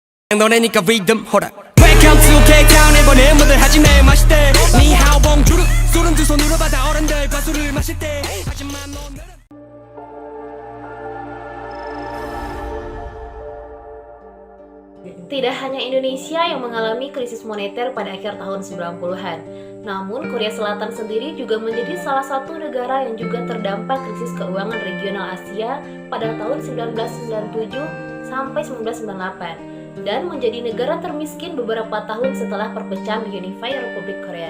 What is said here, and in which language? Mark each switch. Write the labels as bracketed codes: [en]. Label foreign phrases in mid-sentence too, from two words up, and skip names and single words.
[ko] 너네니까 [en] rhythm hold up Welcome to K-Town [ko] 이번에 뭐들 하지 내 마실 때 니하오 봉주르 술은 두 손으로 받아 어른들과 술을 마실 때 하지만 오늘은 [id] Tidak hanya Indonesia yang mengalami krisis moneter pada akhir tahun 90-an, namun Korea Selatan sendiri juga menjadi salah satu negara yang juga terdampak krisis keuangan regional Asia pada tahun 1997 sampai 1998 dan menjadi negara termiskin beberapa tahun setelah perpecahan Unified Republic Korea.